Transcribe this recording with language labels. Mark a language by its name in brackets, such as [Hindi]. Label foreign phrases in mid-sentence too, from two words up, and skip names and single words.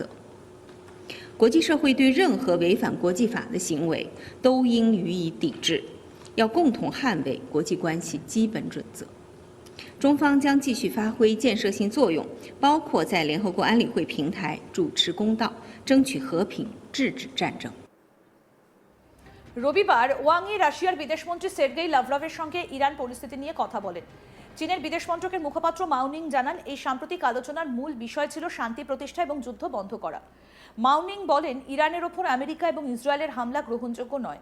[Chinese] 国际社会对任何违反国际法的行为都应予以抵制，要共同捍卫国际关系基本准则。中方将继续发挥建设性作用，包括在联合国安理会平台主持公道，争取和平，制止战争。 [Bangla] রবিবার ওয়াং ই রাশিয়ার বিদেশমন্ত্রী সের্গেই লাভরভের সঙ্গে ইরান পরিস্থিতি নিয়ে কথা বলেন। চীনের বিদেশ মন্ত্রকের মুখপাত্র মাউনিং জানান, এই সাম্প্রতিক আলোচনার মূল বিষয় ছিল শান্তি প্রতিষ্ঠা এবং যুদ্ধ বন্ধ করা। মাউনিং বলেন, ইরানের ওপর আমেরিকা এবং ইসরায়েলের হামলা গ্রহণযোগ্য নয়।